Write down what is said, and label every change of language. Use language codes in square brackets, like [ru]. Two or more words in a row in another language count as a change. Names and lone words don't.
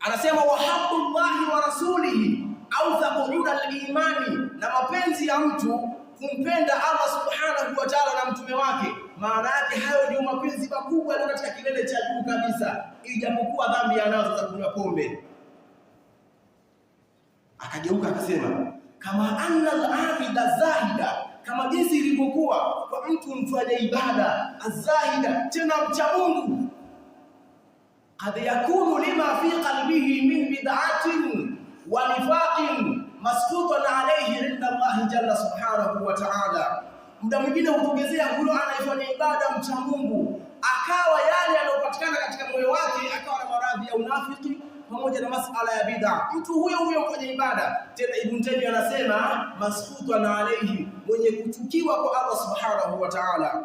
[sw] Anasema [ar] وحق الله ورسوله أوثق عند الإيمان, [sw] na mapenzi ya mtu kumpenda [ar] الله سبحانه وتعالى [sw] na mtume wake, maana yake hayo ndio mapenzi makubwa yaliyo katika kilele cha juu kabisa, ijapokuwa dhambi anazo za kunywa pombe. Akageuka akasema kama [ar] أن العابد زاهدا, [sw] kama jinsi ilivyokuwa kwa mtu mfanya ibada azahida, tena mcha Mungu, [ar] قد يكون لما في قلبه من بدعة ونفاق مسخوطا عليه عند الله جل سبحانه وتعالى. [sw] Muda mwingine hutogezea huyo anayefanya ibada mcha Mungu, akawa yale yanayopatikana katika moyo wake akawa na maradhi ya unafiki pamoja na masala ya bid'a. Mtu huyo mfanya ibada, tena Ibn Taymiyyah anasema [ar] مسخوطا عليه, [sw] mwenye kuchukiwa kwa [ar] الله سبحانه وتعالى.